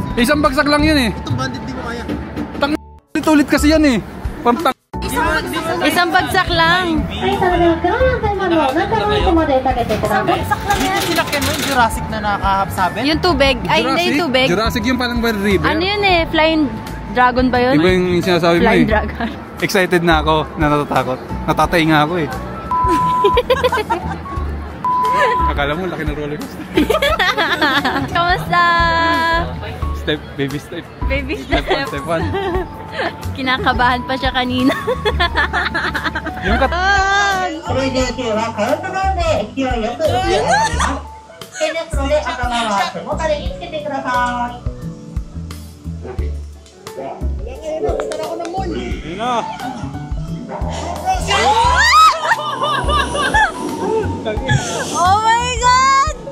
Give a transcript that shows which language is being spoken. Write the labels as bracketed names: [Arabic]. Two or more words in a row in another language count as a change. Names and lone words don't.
[Filipino] Isang bagsak lang yun eh. itong bandit di mo kaya. Ulit kasi yan eh. Parang Isang bagsak lang. Bagsak lang yan. Sinakyan mo yung Jurassic na nakahapsabi? Yung tubig. Ay, hindi yung tubig. Jurassic yung parang [English] by the river. [Filipino] Ano yun eh? [English] Flying dragon [Filipino] ba yun? Iba yung sinasabi mo Flying eh. dragon. Excited na ako, na natatakot. Natatay nga ako eh. Akala mo, laki ng [English] roller coaster. [Filipino] Kamusta? [English] Step, baby step. Baby Step 1, step. step 1. [Filipino] Kinakabahan pa siya kanina. Yung kat... [Japanese] この移動中はカウントダウンで勢いよく浮き上がります。危険ですので頭は背もたれにつけてください。 [Filipino] Yun na. [English] Oh my God!